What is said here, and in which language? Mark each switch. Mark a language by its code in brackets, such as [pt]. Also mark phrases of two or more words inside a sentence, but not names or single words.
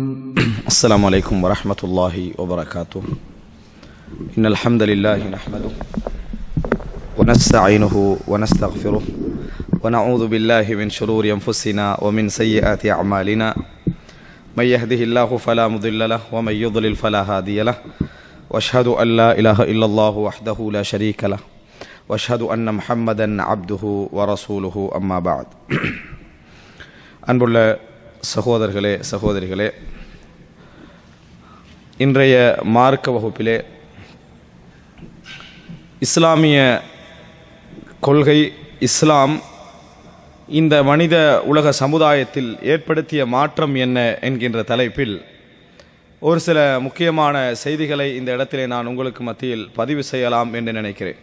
[ar] السلام عليكم ورحمة الله وبركاته إن الحمد لله نحمده ونستعينه ونستغفره ونعوذ بالله من شرور أنفسنا ومن سيئات أعمالنا من يهده الله فلا مضل له ومن يضلل فلا هادي له وأشهد أن لا إله إلا الله وحده لا شريك له وأشهد أن محمدا عبده ورسوله أما بعد [ta] அன்புள்ள சகோதரர்களே சகோதரிகளே, இன்றைய மார்க்க வகுப்பிலே இஸ்லாமிய கொள்கை, இஸ்லாம் இந்த மனித உலக சமுதாயத்தில் ஏற்படுத்திய மாற்றம் என்ன என்கின்ற தலைப்பில் ஒரு சில முக்கியமான செய்திகளை இந்த இடத்திலே நான் உங்களுக்கு மத்தியில் பதிவு செய்யலாம் என்று நினைக்கிறேன்.